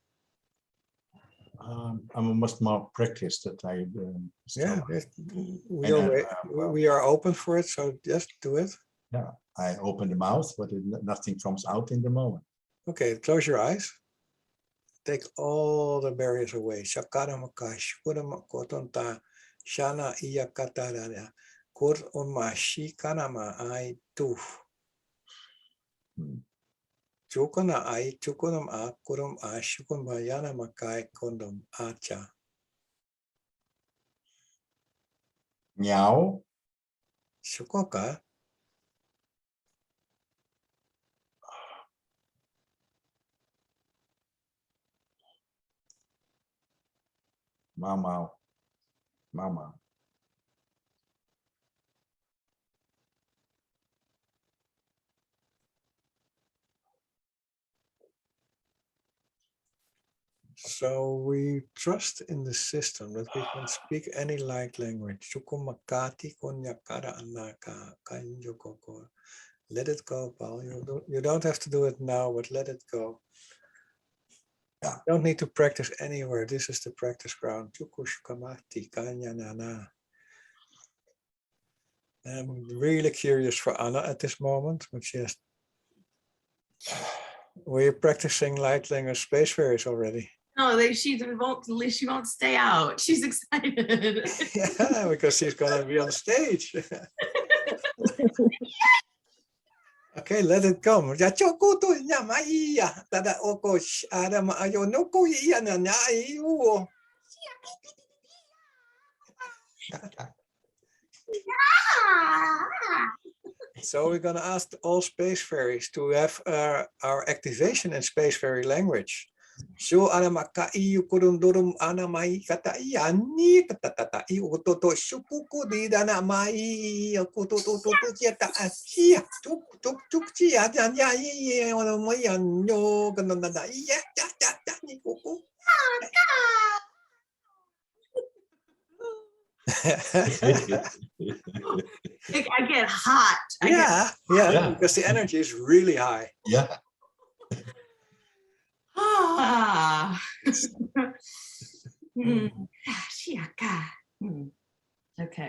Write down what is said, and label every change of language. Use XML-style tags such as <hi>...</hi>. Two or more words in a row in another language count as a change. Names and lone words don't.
<en>I must more practice that Yeah, still. we are open for it, so just do it. Yeah, I open the mouth, but nothing comes out in the moment. Okay, close your eyes. Take all the barriers away. Shakaramaka, Shukuramaka, Shana Iyakatarada, Kur Unma Shikanama I tu. Chukuna I Chukunum A Kurum A Shukun Bayana Makai Kondom Acha. Meow. Shukoka. Mama. Mama. So we trust in the system that we can speak any light language. Chukumakati konyakara anaka kanjokoko. Let it go, Paul. You don't have to do it now, but let it go. Yeah. You don't need to practice anywhere. This is the practice ground. Chukushkamati kanyanana. I'm really curious for Anna at this moment, but she has. We're practicing light language spacefares already. No, she won't stay out. She's excited. Yeah, because she's gonna be on stage. Okay, let it come. Ya chokuto nya maia tada oko ada ma ayo no ko ia na nya iu. So we're gonna ask all space fairies to have our activation in space fairy language. So ana maka iu kurundurum ana mai kata ia ni kata tata iu toto shukuku di dana mai aku toto toto ciata asia tuk tuk tuk cia jan ya i ono mai anyo kana nada iya ja ja ja ni kuku. I get hot. Yeah, because the energy is really high. Yeah. Okay.</en>